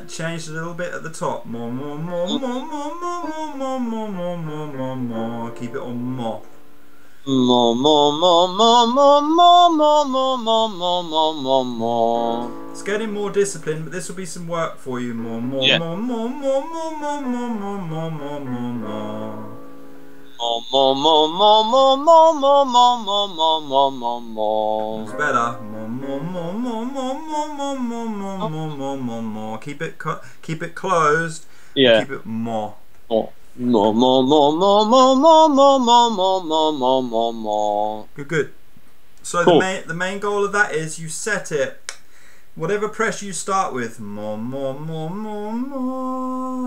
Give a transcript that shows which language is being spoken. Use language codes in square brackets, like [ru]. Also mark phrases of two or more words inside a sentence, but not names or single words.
[en] Change a little bit at the top. Mo, mo, mo, mo, mo, mo, mo, mo, mo, mo, mo, mo. Keep it on mo. Mo, mo, mo, mo, mo, mo, mo, mo, mo, mo, mo, mo, mo. It's getting more disciplined, but this will be some work for you. Mo, mo, Yeah. mo, mo, mo, mo, mo, mo, mo, mo, mo, mo, mo. Mo, mo, mo, mo, mo, mo, mo, mo, mo, mo, mo, mo, mo. It's better. Mo, mo, mo, mo, mo, mo, mo, mo, mo, mo, mo, mo, mo. Keep it closed. And Yeah. keep it mo. Mo, mo, mo, mo, mo, mo, mo, mo, mo, mo, mo, mo, mo, mo. Good, good. So Cool. the main goal of that is you set it. Whatever pressure you start with, more, more, more, more, more.